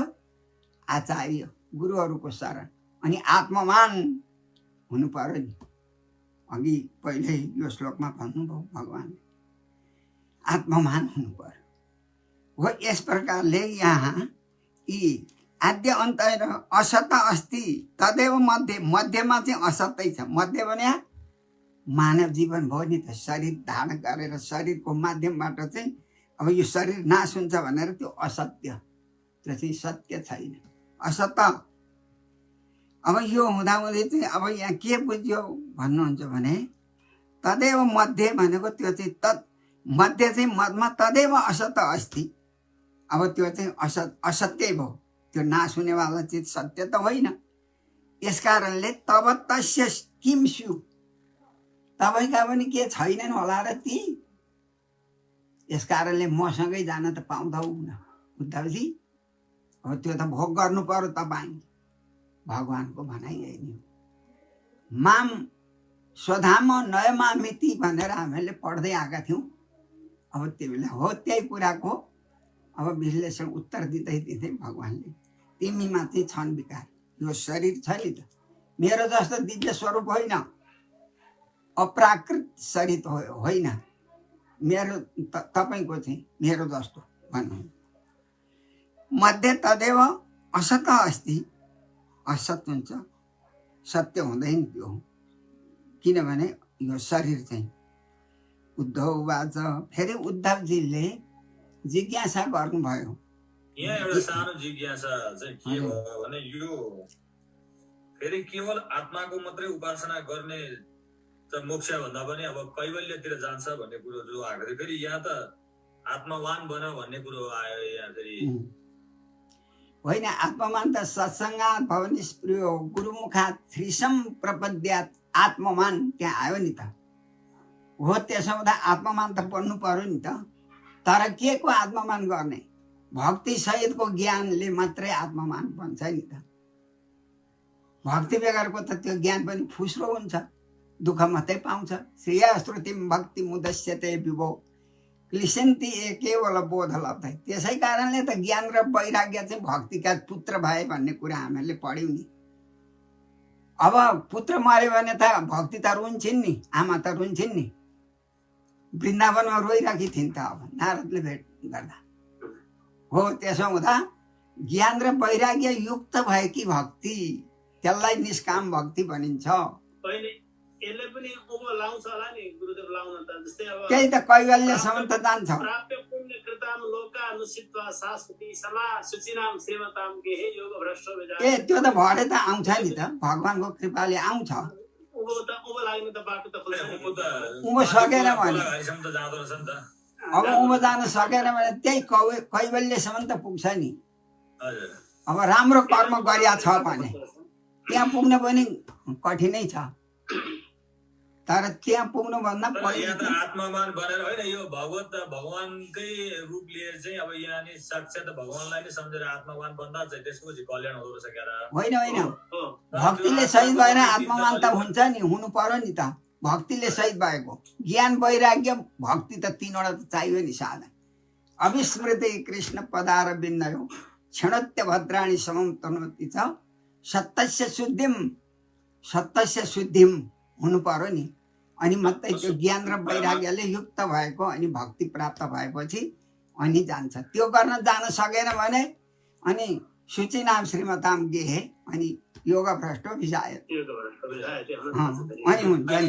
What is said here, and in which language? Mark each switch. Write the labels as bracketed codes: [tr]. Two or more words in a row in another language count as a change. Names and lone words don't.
[ne] आचार्य गुरुहरूको शरण अनि आत्ममान हुनु पर्यो नि। अघि पहिले यो श्लोकमा भन्नुभयो भगवानले आत्ममान हुनु पर्यो। हो यस प्रकारले यहाँ यी आद्य अन्त र [sa] असत अस्ति तदेव मध्य, [ne] मध्यमा चाहिँ असत्य छ। मध्य भने मानव जीवन भयो नि त, शरीर धारण गरेर शरीरको माध्यमबाट चाहिँ अब यो शरीर नाश हुन्छ भनेर त्यो असत्य, त्यो चाहिँ सत्य छैन, असत। अब यो हुँदाहुँदै चाहिँ अब यहाँ के बुझ्यो भन्नुहुन्छ भने [sa] तदेव मध्य [ne] भनेको त्यो चाहिँ तत् मध्य चाहिँ मधमा [sa] तदेव असत अस्ति। [ne] अब त्यो चाहिँ असत्य भयो, त्यो नाश हुनेवाला चिज सत्य त होइन। यस कारणले [sa] तब तस्य किम स्यु, [ne] तपाईँका पनि के छैनन् होला र ती। यस कारणले मसँगै जान त पाउँदैन उद्धवजी। अब त्यो त भोग गर्नु पर्यो तपाईँ, भगवानको भनाइ यही नै हो। [sa] माम स्वधाम नयमामिति [ne] भनेर हामीले पढ्दै आएका थियौँ। अब त्यो बेला हो त्यही कुराको अब विश्लेषण उत्तर दिँदै दिँदै भगवानले तिमीमा चाहिँ छन् विकार, यो शरीर छ नि त मेरो जस्तो दिव्य स्वरूप होइन, अप्राकृत शरीर होइन मेरो, तपाईँको चाहिँ मेरो जस्तो भन्नु। [sa] मध्ये तदेव असत अस्ति, [ne] असत हुन्छ सत्य हुँदैन त्यो, किनभने यो शरीर चाहिँ। [sa] उद्धव वाच, [ne] फेरि उद्धवजीले जिज्ञासा गर्नुभयो। यहाँ एउटा सानो जिज्ञासा चाहिँ के भयो भने यो फेरि केवल आत्माको मात्रै उपासना गर्ने त मोक्ष भन्दा पनि अब कैवल्यतिर जान्छ भन्ने कुरो जो आएको थियो। फेरि यहाँ त आत्मवान बन भन्ने कुरो आयो यहाँ फेरि। होइन, आत्मवान त [sa] सत्सङ्गात् भवनि स्पृहो गुरुमुखात् थ्रिसम प्रपद्यात् आत्मवान [ne] त्यहाँ आयो नि त। हो त्यसो हुँदा आत्मवान त बन्नु पर्यो नि त। तर के को आत्मवान गर्ने? भक्ति सहितको ज्ञानले मात्रै आत्मवान बन्छ नि त। भक्ति बेगरको त त्यो ज्ञान पनि फुस्रो हुन्छ, दुःख मात्रै पाउँछ। [sa] श्रेया श्रुतिम भक्ति मुदस्यते विभो क्लिशन्ति केवल बोध लब्धै। [ne] त्यसै कारणले त ज्ञान र वैराग्य चाहिँ भक्तिका पुत्र भए भन्ने कुरा हामीले पढ्यौँ नि। अब पुत्र मर्यो भने त भक्ति त रुन्छन् नि, आमा त रुन्छन् नि। वृन्दावनमा रोइराखी थिइन् त अब नारदले भेट गर्दा। हो त्यसो हुँदा ज्ञान र वैराग्य युक्त भएकी भक्ति, त्यसलाई निष्काम भक्ति भनिन्छ। यसले पनि उँभो लाउँछ होला नि गुरुदेव, लाउन त जस्तै अब त्यही त कैवल्यसम्म त जान्छ। [sa] प्राप्य पुण्य कृताम लोकानुसित्वा शाश्वती समा सुचिनाम श्रीमताम गेहे योग भ्रष्टो विजाय। [ne] ए त्यो त भरे त आउँछ नि त, भगवानको कृपाले आउँछ। उँभो लाग्ने त बाटो त खुल्छ नि। उँभो सकेन भने, हरिसम्म त जाँदो रहेछ नि त। अब उँभो जान सकेन भने त्यही कैवल्यसम्म त पुग्छ नि। हजुर, अब राम्रो कर्म गरिया छ भने त्यहाँ पुग्न पनि कठिनै छ। तर त्यहाँ पुग्नुभन्दा तर पहिले यहाँ त आत्मवान बनेर होइन, यो भगवानकै रूप लिएर चाहिँ अब यहाँ नि साक्षात भगवानलाई नै सम्झेर आत्मवान बन्दा चाहिँ त्यसपछि कल्याण हुँदो रहेछ क्या र? होइन होइन, हो भक्तिले सहित भएर आत्मवान त हुन्छ नि, हुनु पर्यो नि त। भक्तिले सहित भएको ज्ञान वैराग्य भक्ति त तीनवटा त चाहियो नि साधन। [sa] अविस्मृति कृष्ण पदार बिन्दयो क्षणत्य भद्राणी समम तनोति च सत्यस्य शुद्धिम [ne] हुनु पर्यो नि। अनि मात्रै त्यो ज्ञान र वैराग्यले युक्त भएको अनि भक्ति प्राप्त भएपछि अनि जान्छ। त्यो गर्न जान सकेन भने अनि [sa] सूची नाम श्रीमताम गेहे [ne] अनि [sa] योग भ्रष्टो विजाय [ne] अनि हुन्छ नि।